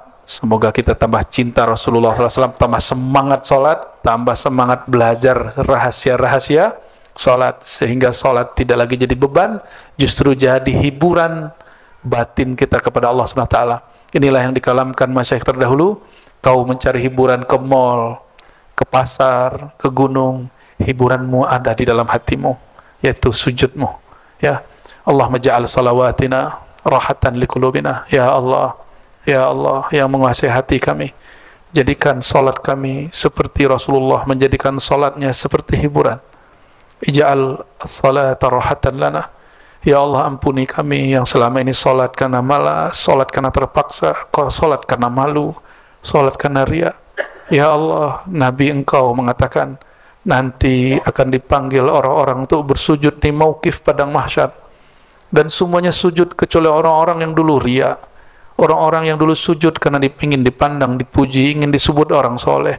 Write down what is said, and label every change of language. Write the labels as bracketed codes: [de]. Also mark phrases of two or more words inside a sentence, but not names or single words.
[id] Semoga kita tambah cinta Rasulullah SAW, tambah semangat sholat, tambah semangat belajar rahasia-rahasia sholat, sehingga sholat tidak lagi jadi beban, justru jadi hiburan batin kita kepada Allah SWT. Inilah yang dikalamkan masyayikh terdahulu. Kau mencari hiburan ke mall, ke pasar, ke gunung, hiburanmu ada di dalam hatimu, yaitu sujudmu, ya. [ar] اللهم اجعل صلواتنا راحة لقلوبنا. يا الله، يا الله [id] yang menguasai hati kami, jadikan solat kami seperti Rasulullah menjadikan solatnya seperti hiburan. [ar] اجعل الصلاة راحة لنا. يا الله, [id] ampuni kami yang selama ini solat karena malas, solat karena terpaksa, solat karena malu, solat karena riya. [ar] يا الله, [id] Nabi Engkau mengatakan nanti akan dipanggil orang-orang untuk bersujud di mauqif padang mahsyar, dan semuanya sujud kecuali orang-orang yang dulu riya, orang-orang yang dulu sujud karena ingin dipandang, dipuji, ingin disebut orang soleh.